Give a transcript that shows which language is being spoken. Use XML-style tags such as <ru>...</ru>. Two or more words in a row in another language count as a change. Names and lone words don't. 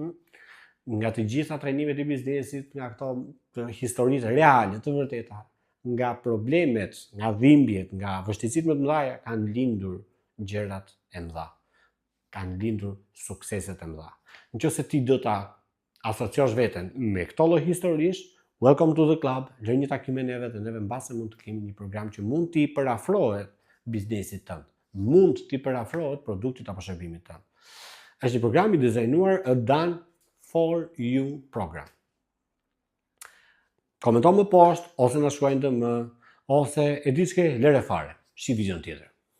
<sq>Nga të gjitha trajnimet e biznesit, nga këto historitë reale të vërteta, nga problemet, nga dhimbjet, nga vështirësitë më të mëdha kanë lindur gjërat e mëdha. Kanë lindur sukseset e mëdha. Nëse ti do ta asociosh veten me këto lloj historish,</sq> <en>welcome to the club,</en> <sq>lë një takim me neve dhe neve mbase mund të kemi një program që mund t'i përafrohet biznesit tënd. Mund t'i përafrohet produktit apo shërbimit tënd. Është një program i dizajnuar</sq> <en>a done for you program.</en> <sq>Komenton më poshtë, ose na shkruaj në DM, ose e di ç'ke, lere fare. Shi vizion tjetër.</sq>